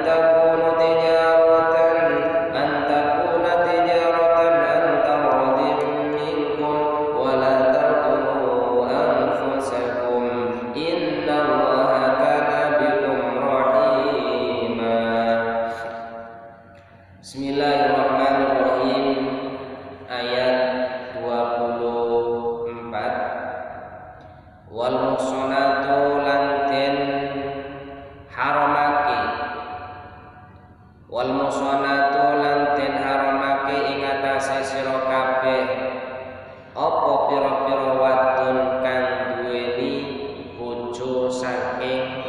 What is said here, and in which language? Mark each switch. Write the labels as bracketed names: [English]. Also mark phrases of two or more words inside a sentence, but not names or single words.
[Arabic] عن تراض منكم ولا تقتلوا أنفسكم إن الله كان بكم رحيما. Bismillahirrahmanirrahim. [Javanese] Ayat 24. [Arabic] والمحصنات [Javanese] lan den haramake [Arabic] والمحصنات [Javanese] lan den haramake ing atase sira kabeh apa pira-pira wadon kang duweni bojo saking